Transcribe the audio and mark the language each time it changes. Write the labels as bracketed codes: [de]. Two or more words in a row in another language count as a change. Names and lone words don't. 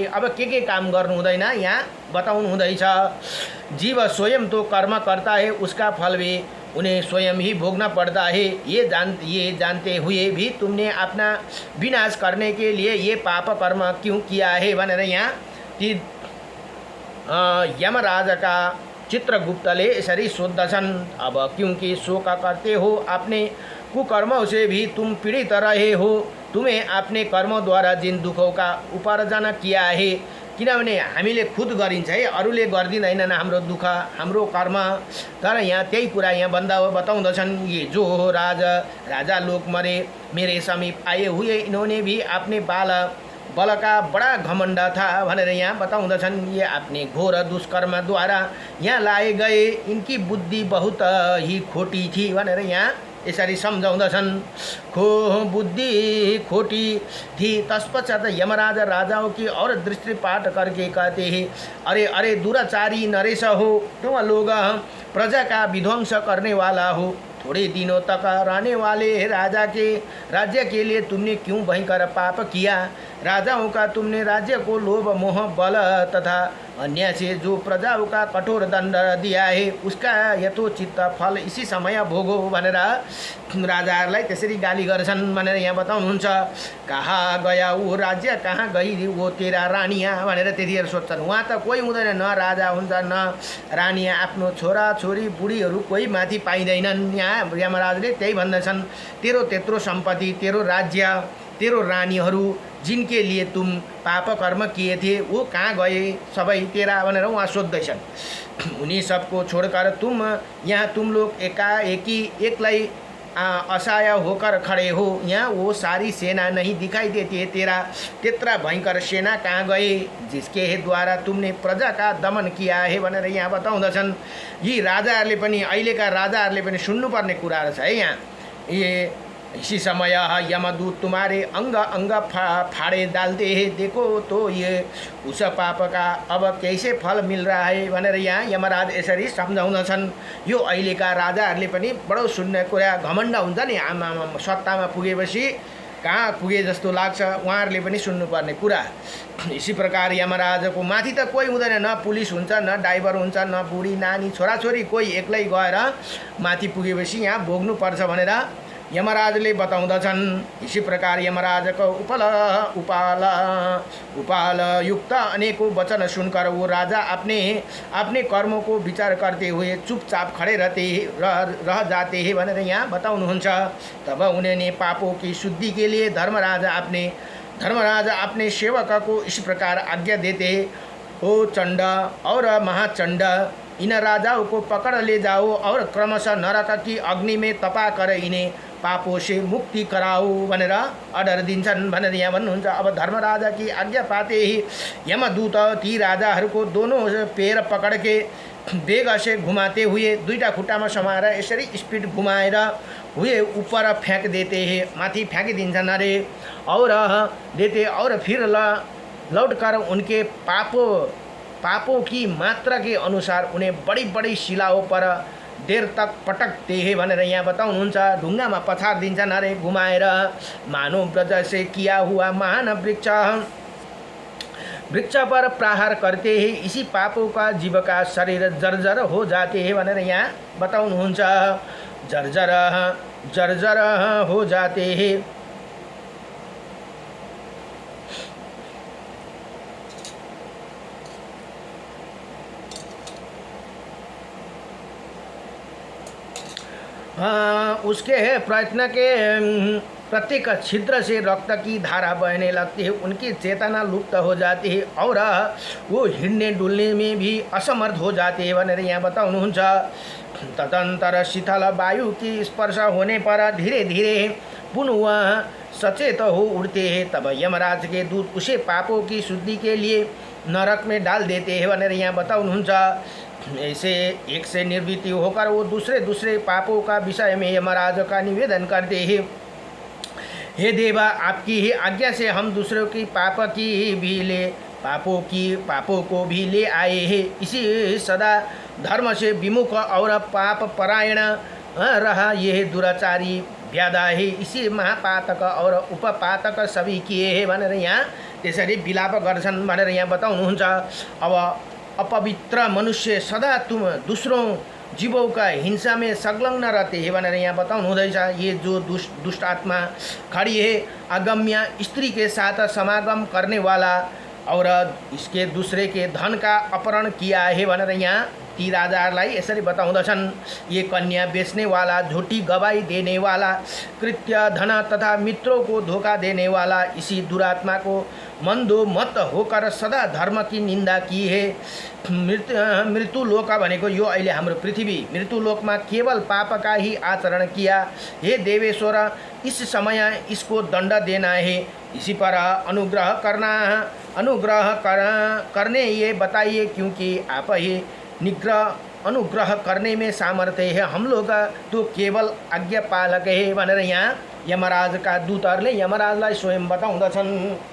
[ne] अब के काम गर्नु हुँदैन यहाँ बताउनु हुँदैछ। [hi] जीव स्वयं तो कर्म करता है, उसका फल भी उन्हें स्वयं ही भोगना पड़ता है। ये जानते हुए भी तुमने अपना विनाश करने के लिए ये पाप कर्म क्यों किया है [ne] भनेर यहाँ यमराज का चित्रगुप्तले यसरी सोद्धछन्। [hi] अब क्योंकि शोक करते हो अपने कुकर्मों से भी तुम पीड़ित रहे हो। तुम्हें अपने कर्मों द्वारा जिन दुखों का उपार्जन किया है, [ne] किनभने हामीले खुद गरिन्छ है, अरूले गर्दिँदैनन् हाम्रो दुःख हाम्रो कर्म। तर यहाँ त्यही कुरा यहाँ बताउँदछन्। [hi] ये जो राजा लोग मरे मेरे समीप आए हुए, इन्होंने भी अपने बल का बड़ा घमंड था [ne] भनेर यहाँ बताउँदछन्। [hi] ये अपने घोर दुष्कर्म द्वारा यहाँ लाए गए, इनकी बुद्धि बहुत ही खोटी थी [ne] भनेर यहाँ यसरी सम्झाउँदछन्। [hi] बुद्धि खोटी थी। तत्पश्चात यमराज राजाओं की और दृष्टिपात करके कहते हैं, अरे दुराचारी नरेश हो, तुम लोग प्रजा का विध्वंस करने वाला हो। थोड़े दिनों तक रहने वाले राज्य के लिए तुमने क्यों भयंकर पाप किया। राजाओं का तुमने राज्य को लोभ मोह बल तथा अन्य से जो प्रजाओं का कठोर दंड दिया है उसका यथोचित फल इसी समय भोगो [ne] भनेर राजाहरूलाई त्यसरी गाली गर्छन् भनेर यहाँ बताउनुहुन्छ। [hi] कहाँ गया वो राज्य, कहाँ गई वो तेरा रानिया [ne] भनेर त्यतिखेर सोध्छन्। उहाँ त कोही हुँदैन, न राजा हुन्छ न रानिया, आफ्नो छोरा छोरी बुढीहरू कोही माथि पाइँदैनन्। यहाँ यमराजले त्यही भन्दछन्, तेरो त्यत्रो सम्पत्ति, तेरो राज्य, तेरो रानीहरू [hi] जिनके लिए तुम पाप कर्म किए थे वो कहाँ गए [ne] सबै तेरा भनेर उहाँ सोध्दैछन्। [hi] उन्हीं सबको छोड़कर तुम यहाँ तुम लोग [ne] एकाएकी एक्लै [hi] असहाय होकर खड़े हो, यहाँ वो सारी सेना नहीं दिखाई देती है तेरा, त्यत्रा भयंकर सेना कहाँ गए जिसके द्वारा तुमने प्रजा का दमन किया है [ne] भनेर यहाँ बताउँदछन्। यी राजाहरूले पनि, अहिलेका राजाहरूले पनि सुन्नुपर्ने कुराहरू छ है यहाँ। [hi] ये इसी समय यमदूत तुम्हारे अंग अंग फाड़े डालते हैं, देखो तो ये उस पाप का अब कैसे फल मिल रहा है [ne] भनेर यहाँ यमराज यसरी सम्झाउँदछन्। यो अहिलेका राजाहरूले पनि बडो सुन्ने कुरा, घमण्ड हुन्छ नि, आमा सत्तामा पुगेपछि कहाँ पुगे जस्तो लाग्छ, उहाँहरूले पनि सुन्नुपर्ने कुरा। [hi] इसी प्रकार [ne] यमराजको माथि त कोही हुँदैन, न पुलिस हुन्छ न ड्राइभर हुन्छ न बुढी नानी छोराछोरी, कोही एक्लै गएर माथि पुगेपछि यहाँ भोग्नुपर्छ भनेर यमराजले बताउँदछन्। [hi] इसी प्रकार यमराजको उपाल युक्त अनेकों वचन सुनकर वो राजा अपने कर्मों को विचार करते हुए चुपचाप खड़े रह जाते हैं [ne] भनेर यहाँ बताउनुहुन्छ। [hi] तब उन्होंने पापों की शुद्धि के लिए धर्मराज अपने सेवक को इस प्रकार आज्ञा देते, ओ चंड और महाचंड, इन राजाओं को पकड़ ले जाओ और क्रमशः नरक की अग्नि में तपा कर इन्हें पापों से मुक्ति कराओ [ne] भनेर अर्डर दिन्छन् भनेर यहाँ भन्नुहुन्छ। [hi] अब धर्मराजा की आज्ञा पाते ही यमदूत [ne] ती राजाहरूको [hi] दोनों पैर पकड़ के बेग से घुमाते हुए [ne] दुईटा खुट्टामा समाएर यसरी स्पिड घुमाएर [hi] हुए ऊपर फ्याँक देते हैं, [ne] माथि फ्याँकिदिन्छन् अरे, [hi] और देते और फिर लौटकर उनके पापों की मात्रा के अनुसार उन्हें बड़ी बड़ी शिलाओं पर देर तक पटकते हैं [ne] भनेर यहाँ बताउनुहुन्छ। ढुङ्गामा पछार दिन्छन् अरे घुमाएर, [hi] मानव ब्रज से किया हुआ महान वृक्ष पर प्रहार करते हैं, इसी पापों का जीव का शरीर जर्जर हो जाते हैं [ne] भनेर यहाँ बताउनुहुन्छ। [hi] जर्जर हो जाते हैं। उसके प्रयत्न के प्रत्येक छिद्र से रक्त की धारा बहने लगती है, उनकी चेतना लुप्त हो जाती है और वो [ne] हिँड्ने डुल्ने [hi] में भी असमर्थ हो जाते हैं [ne] भनेर यहाँ बताउनुहुन्छ। [hi] तदंतर शीतल वायु की स्पर्श होने पर धीरे धीरे पुनः वह सचेत हो उड़ते हैं। तब यमराज के दूत उसे पापों की शुद्धि के लिए नरक में डाल देते हैं [ne] भनेर यहाँ बताउनुहुन्छ। [hi] ऐसे एक से निर्वृत्ति होकर वो दूसरे पापों का विषय में यमराज का निवेदन करते हैं, हे देवा, आपकी ही आज्ञा से हम दूसरों की पापों को भी ले आए हैं। इसी सदा धर्म से विमुख और पाप परायण रहा यह दुराचारी व्याधा है, इसी महापातक और उपपातक सभी किए हैं [ne] भनेर यहाँ त्यसरी विलाप गर्छन् भनेर यहाँ बताउनुहुन्छ। [hi] अब अपवित्र मनुष्य सदा तुम दूसरों जीवों का हिंसा में संलग्न रहते हैं [ne] भनेर यहाँ बताउनु हुँदैछ। [hi] ये जो दुष्ट आत्मा खड़ी है, अगम्य स्त्री के साथ समागम करने वाला और इसके दूसरे के धन का अपहरण किया है [ne] भनेर यहाँ ती राजाहरूलाई यसरी बताउँदछन्। [hi] ये कन्या बेचने वाला, झूठी गवाही देने वाला, कृत्य धन तथा मित्रों को धोखा देने वाला, इसी दुरात्मा को मंदो मत होकर सदा धर्म की निंदा की है। [ne] मृत्युलोक भनेको यो अहिले हाम्रो पृथ्वी, मृत्युलोकमा [hi] केवल पाप का ही आचरण किया। हे देवेश्वर, इस समय इसको दंड देना है, इसी पर अनुग्रह करने ये बताइए, क्योंकि आप ही अनुग्रह करने में सामर्थ्य है, हम लोग तो केवल आज्ञा पालक है [ne] भनेर यहाँ यमराजका दूतहरूले यमराजलाई स्वयं बताउँदछन्।